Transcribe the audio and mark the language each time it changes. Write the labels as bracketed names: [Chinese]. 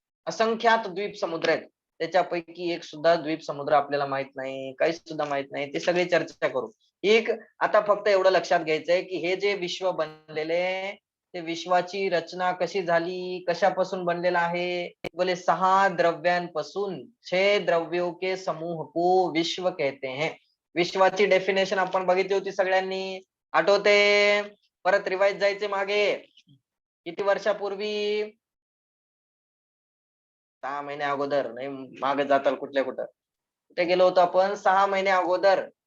[Marathi] असंख्यात द्वीप समुद्र आहेत. त्याच्यापैकी एक सुद्धा द्वीप समुद्र आपल्याला माहित नाही. काही सुद्धा माहित नाही. ते सगळी चर्चा करू. आता फक्त एवढं लक्षात घ्यायचंय की हे जे विश्व बनलेले, ते विश्वाची रचना कशी झाली, कशापासून बनलेला आहे? बोले 6 द्रव्यांपासून. [Hindi] 6 द्रव्यों के समूह को विश्व कहते हैं. [Marathi] विश्वाची डेफिनेशन आपण बघितली होती सगळ्यांनी. आठवते? परत रिवाइज जायचे मागे. किती वर्षापूर्वी? 6 महिने अगोदर नाही, मागे जाताल कुठल्या कुठं. कुठे गेलो होतो आपण 6 महिने अगोदर.